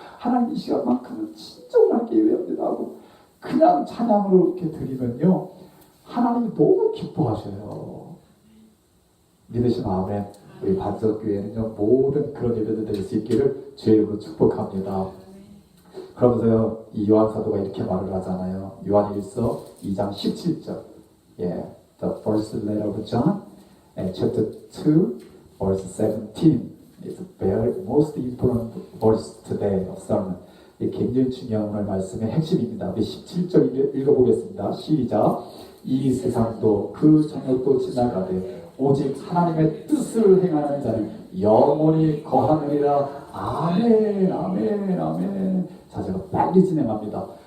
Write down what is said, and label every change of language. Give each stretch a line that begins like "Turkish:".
Korean: 하나님 이 시간만큼은 진정을 하게 예배합니다 하고 그냥 찬양으로 이렇게 드리면요 하나님이 너무 기뻐하셔요. 믿으신 마음에 우리 반석교회는요 모든 그런 예배들 드릴 수 있기를 주의 이름으로 축복합니다. 그러면서요 이 요한사도가 이렇게 말을 하잖아요. 요한일서 2장 17절
English: The first letter of John chapter 2 verse 17 is a very most important verse today of sermon.
Korean: 굉장히 중요한 오늘 말씀의 핵심입니다. 우리 17절 읽어보겠습니다. 시작. 이 세상도 그 정욕도 지나가되 오직 하나님의 뜻을 행하는 자는 영원히 거하느니라. 아멘, 아멘, 아멘. 자, 제가 빨리 진행합니다.